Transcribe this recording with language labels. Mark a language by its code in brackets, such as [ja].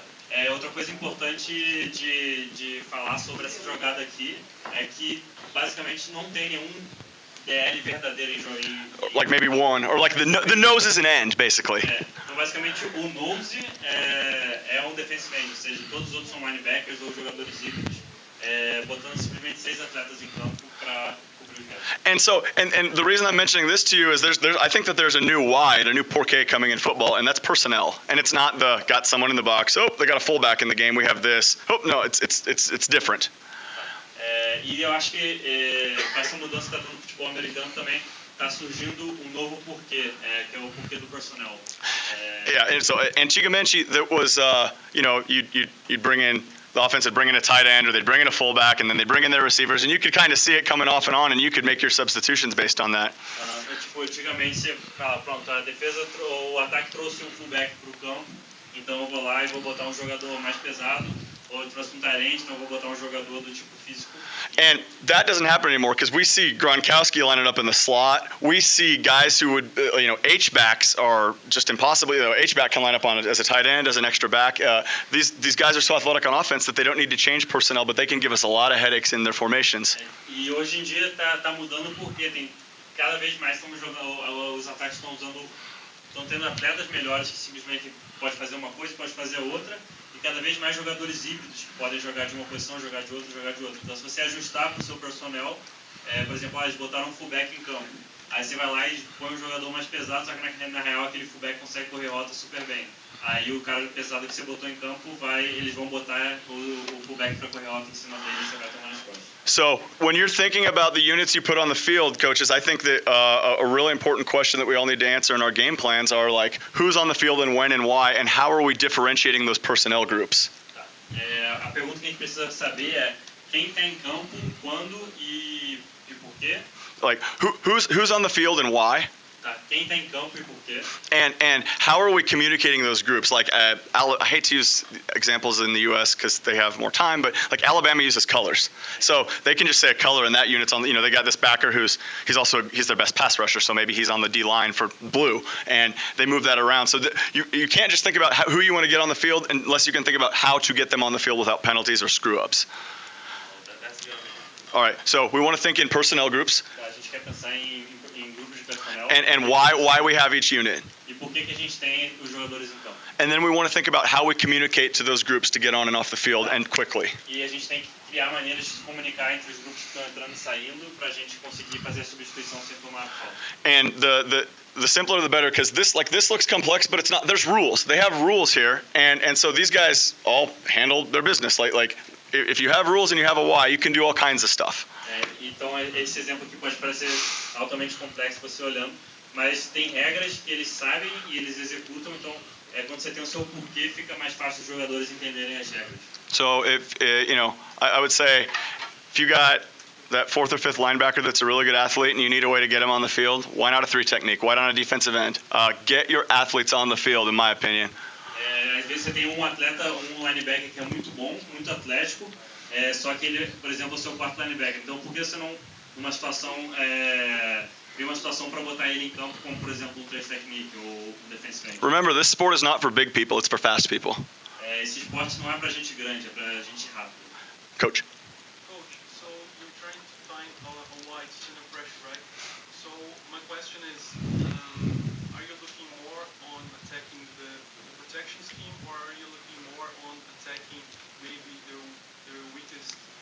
[pt] Outra coisa importante de falar sobre essa jogada aqui é que basicamente não tem nenhum DL verdadeiro em jogo. [en] Like maybe one, or the nose is an end, basically. [pt] Então basicamente o nose é um defensive end, ou seja, todos os outros são linebackers ou jogadores híbridos, botando simplesmente 6 atletas em campo para cobrir os gaps. [en] And so, and the reason I'm mentioning this to you is I think that there's a new why, a new [pt] porqué [en] coming in football, and that's personnel. And it's not got someone in the box. Oh, they got a fullback in the game. We have this. Oh, no, it's different. [pt] E eu acho que com essa mudança que está tendo no futebol americano também está surgindo um novo porquê, que é o porquê do personnel. [en] Yeah, and so [pt] antigamente, [en] that was, you'd bring in, the offense would bring in a tight end, or they'd bring in a fullback, and then they'd bring in their receivers, and you could kind of see it coming off and on, and you could make your substitutions based on that. [pt] Antigamente você fala, pronto, a defesa, o ataque trouxe um fullback para o campo, então eu vou lá e vou botar um jogador mais pesado, ou eu trouxe um tight end, então eu vou botar um jogador do tipo físico. [en] And that doesn't happen anymore because we see Gronkowski lining up in the slot. We see guys who would, H-backs are just impossible. H-back can line up on as a tight end, as an extra back. These guys are so athletic on offense that they don't need to change personnel, but they can give us a lot of headaches in their formations. [pt] E hoje em dia tá mudando porque tem cada vez mais os ataques estão tendo atletas melhores que simplesmente pode fazer uma coisa, pode fazer outra. E cada vez mais jogadores híbridos que podem jogar de uma posição, jogar de outra, jogar de outra. Então, se você ajustar para o seu personnel, por exemplo, eles botaram um fullback em campo. Aí você vai lá e põe um jogador mais pesado, só que na real aquele fullback consegue correr rota super bem. Aí o cara pesado que você botou em campo, eles vão botar o fullback para correr rota em cima dele e você vai tomar nas costas. [en] So when you're thinking about the units you put on the field, coaches, I think that a really important question that we all need to answer in our game plans are who's on the field and when and why, and how are we differentiating those personnel groups? [pt] Tá. A pergunta que a gente precisa saber é quem está em campo, quando e por quê. [en] Who's on the field and why? [pt] Tá. Quem está em campo e por quê? [en] And how are we communicating those groups? I hate to use examples in the U.S. because they have more time, but Alabama uses colors, so they can just say a color and that unit's on. They got this backer he's their best pass rusher, so maybe he's on the D line for blue, and they move that around. So you can't just think about who you want to get on the field unless you can think about how to get them on the field without penalties or screw ups. That's good. All right, so we want to think in personnel groups. [pt] A gente quer pensar em grupos de personnel. [en] And why we have each unit. [pt] E por que a gente tem os jogadores em campo? [en] And then we want to think about how we communicate to those groups to get on and off the field and quickly. [pt] E a gente tem que criar maneiras de se comunicar entre os grupos que estão entrando e saindo para a gente conseguir fazer a substituição sem tomar falta. [en] And the simpler the better, because this looks complex, but it's not. There's rules. They have rules here, and so these guys all handle their business. If you have rules and you have a why, you can do all kinds of stuff. [pt] Então esse exemplo aqui pode parecer altamente complexo você olhando, mas tem regras que eles sabem e eles executam. Então quando você tem o seu porquê, fica mais fácil os jogadores entenderem as regras. [en] So if I would say if you got that fourth or fifth linebacker that's a really good athlete and you need a way to get him on the field, why not a 3 technique? Why not a defensive end? Get your athletes on the field, in my opinion. [pt] Às vezes você tem um atleta, um linebacker que é muito bom, muito atlético, só que ele, por exemplo, é o seu quarto linebacker. Então, por que você não, numa situação, vê uma situação para botar ele em campo, como, por exemplo, um 3 technique ou um defensive end? [en] Remember, this sport is not for big people, it's for fast people. [pt] Esse esporte não é para gente grande, é para gente rápida. [en] Coach. Coach, so you're trying to find a wide center pressure, right? So my question is, are you looking more on attacking the protection scheme, or are you looking more on attacking maybe the weakest